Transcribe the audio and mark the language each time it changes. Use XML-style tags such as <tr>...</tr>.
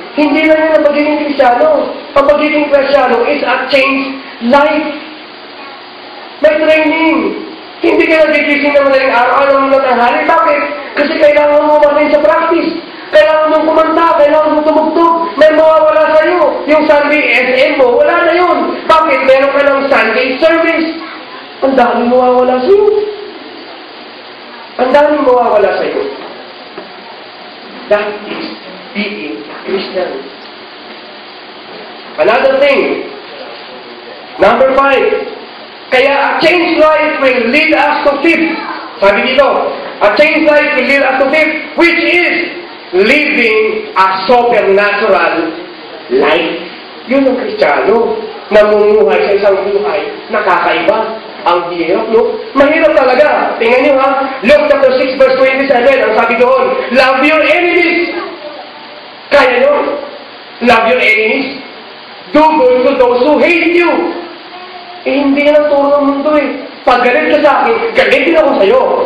<tl>Hindi na yun ang pagiging Kristiyano. Ang pagiging Kristiyano</tl> <en>is a changed life.</en> <tl>May training. Hindi ka nagigising na madaling araw-araw mo na tanghali. Bakit? Kasi kailangan mo matin sa practice. Kailangan mong kumanta, kailangan mong tumugtog. May mawawala sa'yo. Yung Sunday SM mo, wala na yun. Bakit? Meron ka ng Sunday service. Ang daming mawawala sa'yo. Ang daming mawawala sa'yo.</tl> <en>That is being Christian. Another thing. Number 5.</en> <tl>Kaya</tl> <en>a changed life will lead us to fifth.</en> <tl>Sabi dito,</tl> <en>a changed life will lead us to fifth, which is living a supernatural life.</en> <tl>Yun ang Kristiyano. Namumuhay sa isang buhay na kakaiba. Ang hirap, no? Mahirap talaga. Tingnan nyo ha. Luke chapter 6 verse 27. Ang sabi doon,</tl> <en>love your enemies.</en> <tl>Kaya nyo?</tl> <en>Love your enemies. Do good to those who hate you.</en> <tl>Eh, hindi yan ang turo ng mundo eh. Pag galit ka sa akin, galitin ako sa'yo.</tl>